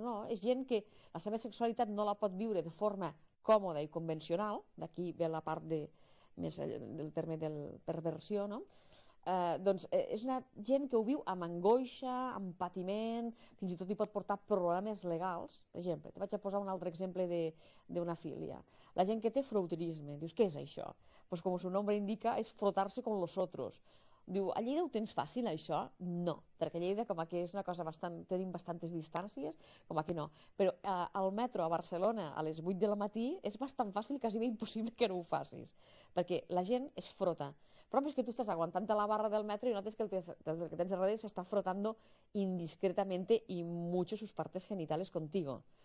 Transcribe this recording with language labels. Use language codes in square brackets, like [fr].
[ca] No, és gent que la seva sexualitat no la pot viure de forma còmoda i convencional, d'aquí ve la part més del terme de perversió, no? Doncs és una gent que ho viu amb angoixa, amb patiment, fins i tot hi pot portar problemes legals. Per exemple, te vaig a posar un altre exemple d'una filia. La gent que té froterisme, dius, què és això? [es] Pues com su nombre indica, és frotar-se con los otros. [ca] Diu, a Lleida ho tens fàcil, això? No, perquè a Lleida com que és una cosa bastant, tenim bastantes distàncies, com que no. Però al metro a Barcelona a les 8 del matí és bastant fàcil, quasi bé impossible que no ho facis, perquè la gent es frota. Però és que tu estàs aguantant la barra del metro i notes que el que tens a darrere s'està [es] frotando indiscretamente y mucho sus partes genitales contigo.